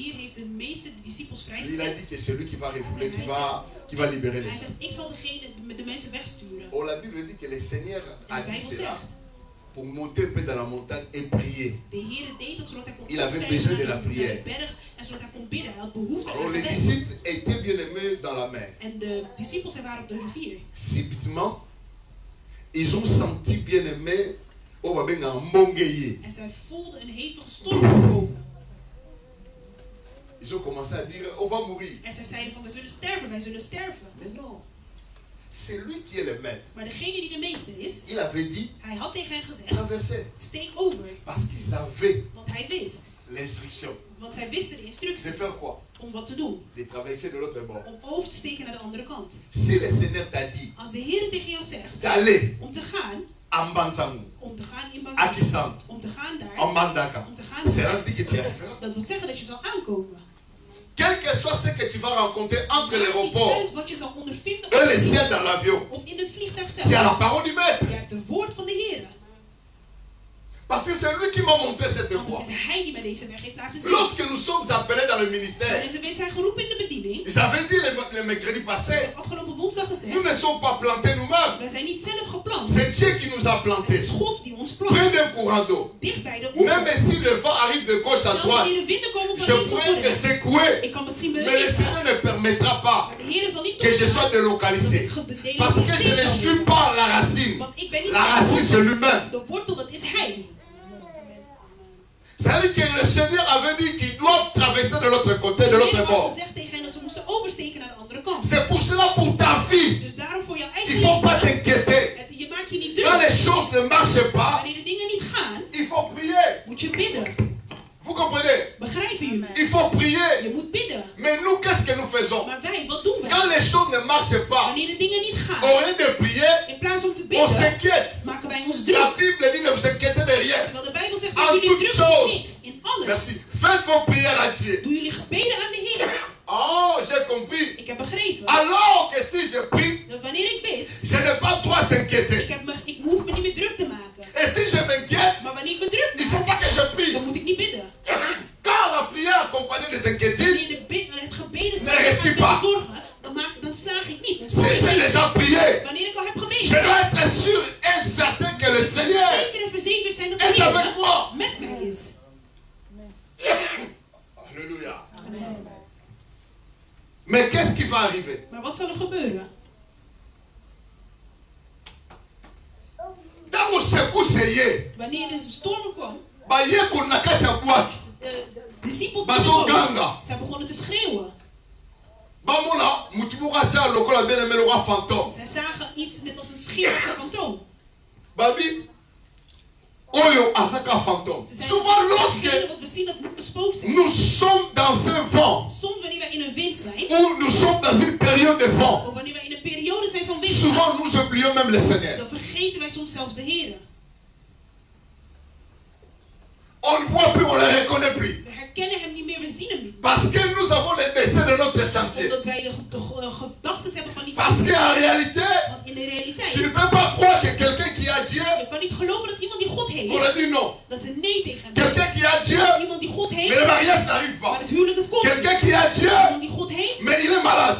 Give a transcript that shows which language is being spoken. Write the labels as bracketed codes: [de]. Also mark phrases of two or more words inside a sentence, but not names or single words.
[nl] hier heeft de meester de discipels [fr] Lui, il a [nl] vrijgezet. [fr] dit que c'est lui qui va refouler, qui va libérer les [nl] Hij [fr] gens. [nl] zegt, ik zal de mensen wegsturen. [fr] Oh, la Bible dit que le Seigneur [nl] En [fr] a [nl] de [fr] dit [nl] Bijbel [fr] cela [nl] zegt, [fr] pour monter un peu dans la montagne et prier. [nl] de Heer deed dat zodat hij kon [fr] Il avait [nl] opstijgen [fr] besoin de [nl] naar [fr] la prière. [nl] berg en zodat hij kon bidden. Hij had behoefte [fr] Alors [nl] aan [fr] les [nl] gebed. [fr] disciples étaient bien aimés dans la mer. [nl] En de discipels zij waren op de rivier. [fr] Subitement, ils ont senti bien aimés au Babenga Mongeye. [nl] En zij voelden een hevige storm komen. [fr] Ils ont commencé à dire, on va mourir. [nl] En zij zeiden van, we zullen sterven, wij zullen sterven. [fr] Mais non, c'est lui qui est le maître. [nl] Maar degene die de meester is, [fr] Il avait dit, [nl] hij had tegen hen gezegd, [fr] traversez. [nl] steek over. [fr] Parce qu'il savait [nl] Want hij wist. [fr] l'instruction. [nl] Want zij wisten de De instructies. [fr] faire quoi? [nl] Om wat te doen. [fr] De traverser de l'autre bord. [nl] Om over te steken naar de andere kant. [fr] Si le Seigneur t'a dit [nl] Als de Heer tegen jou zegt, [fr] d'aller [nl] om te gaan, [fr] en Banzangou, [nl] in [fr] à Banzan, Kissan, [nl] om te gaan daar, [fr] en Mandaka, [nl] om te gaan [fr] c'est [nl] daar, [fr] là que tu arriveras. [nl] dat wil zeggen dat je zal aankomen. [fr] Quel que soit ce que tu vas rencontrer entre [nl] Maakt niet [fr] l'aéroport [nl] uit wat je zal ondervinden [fr] et le ciel dans l'avion, [nl] of in het vliegtuig [fr] tu as [nl] zelf. [fr] la parole du maître. [nl] Je hebt de woord van de Heer. [fr] Parce que c'est lui qui m'a montré cette [nl] Want [fr] voie. [nl] het is hij die mij deze weg heeft laten zien. [fr] Lorsque nous sommes appelés dans le ministère, [nl] En wij zijn geroepen in de bediening. [fr] j'avais dit le mercredi passé, [nl] Afgelopen woensdag gezegd. [fr] nous ne sommes pas plantés nous-mêmes. [nl] Wij zijn niet zelf geplant. [fr] C'est Dieu qui nous a [nl] Het [fr] plantés. [nl] is God die ons [fr] Près [nl] plant. [fr] d'un courant d'eau. [nl] Dicht bij de [fr] Même [nl] oever. [fr] si le vent arrive de gauche à [nl] Zelfs [fr] droite, [nl] wanneer de winden komen [fr] je [nl] van links of [fr] pourrais [nl] van [fr] être [nl] rechts. [fr] secoué. [nl] Ik kan misschien [fr] Mais le [nl] bewegen. [fr] Seigneur ne permettra pas [nl] Maar de Heer zal niet [fr] que je sois [nl] toestaan [fr] délocalisé. [nl] dat ik de [fr] Parce que je ne suis pas la racine. [nl] Want ik ben niet [fr] La racine, c'est lui-même. [nl] de wortel, dat is hij. [fr] C'est-à-dire que le Seigneur avait dit qu'ils doivent traverser de l'autre côté, de [nl] De [fr] l'autre [nl] Heer had [fr] bord. [nl] gezegd tegen hen dat ze moesten oversteken naar de andere kant. [fr] C'est pour cela, pour ta vie, [nl] Dus daarom voor jouw [fr] il [nl] eigen [fr] ne faut pas [nl] leven. [fr] t'inquiéter. [nl] Je maakt je niet [fr] Quand [nl] druk. [fr] les choses ne marchent pas, [nl] Wanneer de dingen niet gaan, [fr] il faut prier. [nl] moet je bidden. [fr] Vous comprenez? [nl] Begrijpen jullie? [fr] Il faut prier. [nl] Je moet bidden. [fr] Mais nous, qu'est-ce que nous faisons? [nl] Maar wij, wat doen wij? [fr] Quand les choses ne marchent pas, [nl] Wanneer de dingen niet gaan, [fr] au lieu de prier, [nl] in plaats om te [fr] on [nl] bidden, [fr] s'inquiète. [nl] maken wij ons [fr] La [nl] druk. [fr] Bible dit ne vous inquiétez de rien. [nl] Terwijl de Bijbel zegt, [fr] En [nl] maak jullie [fr] toute [nl] druk om [fr] chose. [nl] niks. In alles. [fr] Merci. Faites vos prières à Dieu. [nl] Doe jullie gebeden aan de Heer. [fr] Oh, j'ai compris. [nl] Ik heb begrepen. [fr] Alors que si je prie, [nl] Dat wanneer ik bid, [fr] je n'ai pas droit à s'inquiéter. [nl] ik hoef me niet meer druk te maken. [fr] Et si je m'inquiète, [nl] Maar wanneer ik me druk [fr] il ne faut [nl] maak, [fr] pas que je prie. [nl] dan moet ik niet bidden. [fr] Car la prière accompagnée des inquiétudes, [nl] Wanneer het gebeden Nee, reste staat [fr] pas. [nl] met zorgen, dan slaag ik niet. Dan [fr] si [nl] slaag ik [fr] j'ai [nl] niet. [fr] déjà prié, [nl] Wanneer ik al heb [fr] je [nl] gebeden, [fr] dois être sûr et certain que le Seigneur [nl] zeker en verzekerd zijn dat de [fr] est avec [nl] Heer [fr] moi. [nl] met mij is. [fr] Alléluia. Amen. Mais qu'est-ce qui va arriver? [nl] Maar wat zal er gebeuren? [fr] Dans le secousse, [nl] Wanneer de storm kwam, [ln] baye kunakacha bwaki. [nl] de discipels [ln] Bazo [nl] in de [ln] ganga. [nl] boot, zij begonnen te schreeuwen. [ln] Bamona mutibuka sa lokola [fr] bien aimé le roi fantôme. [nl] Zij zagen iets net als een schim, als een fantoom. [ln] Babi oyo azaka fantôme. [nl] Ze zijn [fr] Souvent [nl] degene [fr] lorsque [nl] wat we zien dat moet bespook zijn. [fr] nous sommes dans un vent [nl] Soms wanneer wij in een wind zijn, [fr] ou nous sommes dans une période de vent, [nl] of wanneer wij in een periode zijn van wind, [fr] souvent nous oublions même le Seigneur. [nl] dan vergeten wij soms zelfs de Heer. [fr] On ne voit plus, on ne le reconnaît plus. [nl] We herkennen hem niet meer, we zien hem niet. [fr] Parce que nous avons les décès de notre chantier. [nl] Omdat wij de gedachten hebben van iets [fr] Parce [nl] anders. [fr] qu'en réalité, [nl] Want in de realiteit, [fr] tu ne peux pas croire que quelqu'un qui a Dieu, [nl] je kan niet geloven dat iemand die God [fr] on [nl] heeft, [fr] a dit non. [nl] dat ze nee tegen hem [fr] Quelqu'un qui a Dieu, [nl] zeggen. Iemand die God [fr] mais [nl] heeft, [fr] le mariage n'arrive [nl] maar [fr] pas. [nl] het huwelijk het komt [fr] Quelqu'un [nl] niet. [fr] qui a Dieu, [nl] Iemand die God heeft, [fr] mais il est malade.